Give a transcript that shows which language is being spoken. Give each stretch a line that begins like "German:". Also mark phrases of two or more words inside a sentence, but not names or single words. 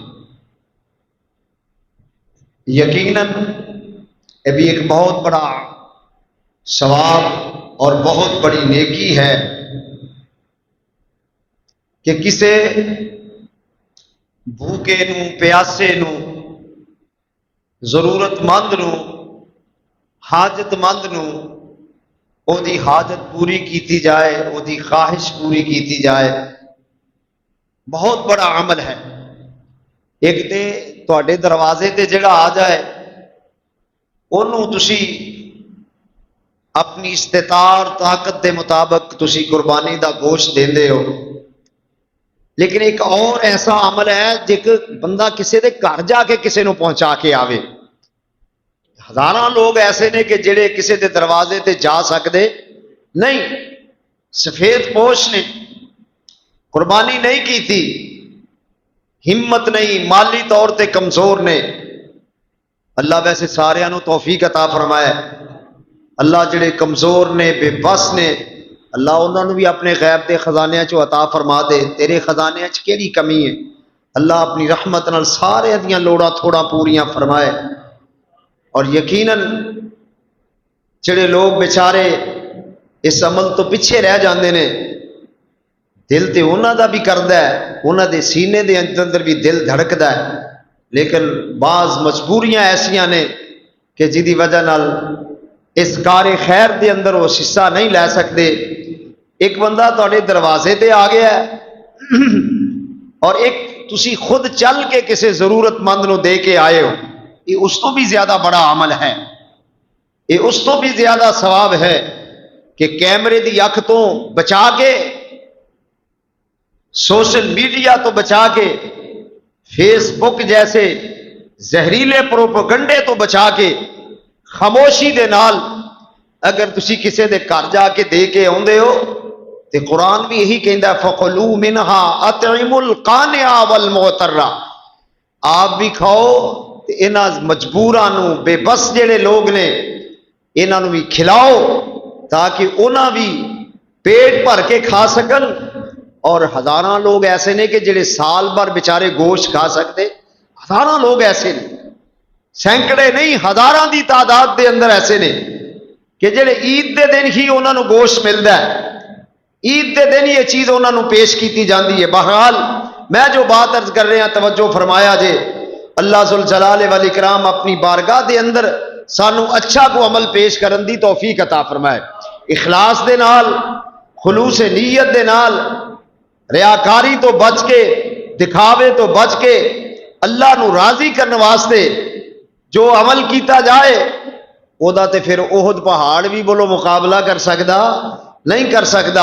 Urdu: یقیناً یہ بھی ایک بہت بڑا ثواب اور بہت بڑی نیکی ہے کہ کسے بھوکے نو پیاسے نو
Punjabi: ضرورت مند نو حاجت مند نو او دی حاجت پوری کیتی جائے، او دی خواہش پوری کیتی جائے، بہت بڑا عمل ہے۔ ایک تے تواڈے دروازے تے جڑا آ جائے انہوں تسی اپنی استطاعت اور طاقت دے مطابق تسی قربانی دا گوشت دیندے ہو، لیکن ایک اور ایسا عمل ہے جے بندہ کسے دے گھر جا کے کسے نو پہنچا کے آوے۔ ہزاراں لوگ ایسے نے کہ جڑے کسے دے دروازے تے جا سکدے نہیں، سفید پوش نے، قربانی نہیں کی تھی، ہمت نہیں، مالی طور تے کمزور نے۔ اللہ ویسے سارے نو توفیق عطا فرمائے، اللہ جڑے کمزور نے، بے بس نے، اللہ انہوں نے بھی اپنے غیب دے خزانے چو عطا فرما دے۔ تیرے خزانے چ کیڑی کمی ہے؟ اللہ اپنی رحمت نال سارے دیاں لوڑاں تھوڑا پوریاں فرمائے۔ اور یقیناً جڑے لوگ بیچارے اس عمل تو پیچھے رہ جاندے نے، دل تے انہاں دا بھی کردا ہے، انہاں دے سینے دے اندر بھی دل دھڑکدا ہے، لیکن بعض مجبوریاں ایسیاں نے کہ جدی وجہ نال اس کار خیر دے اندر وہ حصہ نہیں لے سکتے۔ ایک بندہ تواڈے دروازے تے آ گیا ہے اور ایک تسی خود چل کے کسی ضرورت مند نو دے کے آئے ہو، یہ اس تو بھی زیادہ بڑا عمل ہے، یہ اس تو بھی زیادہ ثواب ہے کہ کیمرے دی اکھ تو بچا کے، سوشل میڈیا تو بچا کے، فیس بک جیسے زہریلے پروپیگنڈے تو بچا کے، خاموشی دے نال اگر تسی کسے دے گھر جا کے دے کے آندے ہو تے قرآن بھی یہی کہندا ہے
Arabic: فَقُلُوا مِنْهَا أَطْعِمُوا الْقَانِعَ وَالْمُعْتَرَّ،
Punjabi: آپ بھی کھاؤ تے انہاں مجبوراں نو، بے بس جڑے لوگ نے انہاں نو بھی کھلاؤ تاکہ انہاں بھی پیٹ بھر کے کھا سکن۔ اور ہزاراں لوگ ایسے نے کہ جڑے سال بھر بیچارے گوشت کھا سکتے، ہزاراں لوگ ایسے نے، سینکڑے نہیں ہزاراں دی تعداد دے اندر ایسے نے کہ جڑے عید دے دن ہی انہاں نو گوشت ملدا ہے، عید دے دن یہ چیز انہاں نو پیش کیتی جاندی ہے۔ بہرحال میں جو بات عرض کر رہے ہیں توجہ فرمایا جے، اللہ ذوالجلال والاکرام اپنی بارگاہ دے اندر سانو اچھا کو عمل پیش کرن دی توفیق عطا فرمائے، اخلاص دے نال، خلوص نیت دے نال، ریاکاری تو بچ کے، دکھاوے تو بچ کے، اللہ نو راضی کرنے واسطے جو عمل کیتا جائے او دا تے پھر احد پہاڑ بھی بولو مقابلہ کر سکدا نہیں کر سکدا۔